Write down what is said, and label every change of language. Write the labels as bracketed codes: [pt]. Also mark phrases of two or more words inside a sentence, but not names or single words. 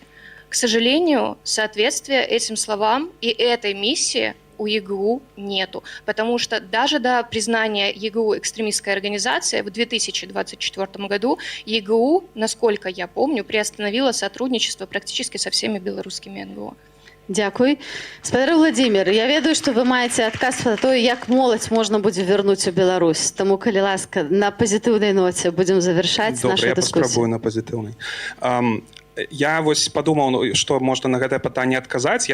[ru] К сожалению, соответствия этим словам и этой миссии у ЕГУ нету, потому что даже до признания ЕГУ экстремистской организацией в 2024 году ЕГУ, насколько я помню, приостановила сотрудничество практически со всеми белорусскими НГО. [be] Дякуй. Спадар Владимир, я ведаю, што вы маеце адказ на тое, як моладзь можна будзе вярнуць у Беларусь. Таму, калі ласка, на пазітыўнай ноце будзем завяршаць нашу дыскусію. Добра, я паспрабую на пазітыўнай. Я вось падумаў, што можна на гэтае пытанне адказаць.